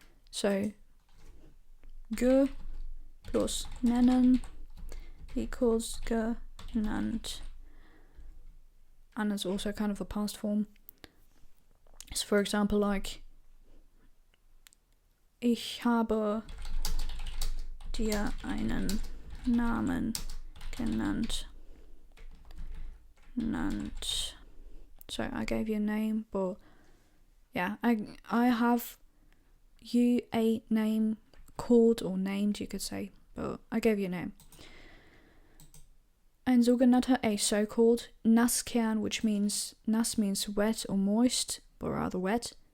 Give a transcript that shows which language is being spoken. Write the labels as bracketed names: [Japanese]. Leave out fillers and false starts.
[English] So, ge plus nennen equals genannt. And it's also kind of the past form. So, for example, like, [German] ich habe dir einen Namen genannt. [English] So, I gave you a name, but yeah, I have you a name called or named, you could say, but I gave you a name. [German] Ein sogenannter, [English] a so-called Nasskern, which means nass means wet or moist, but rather wet.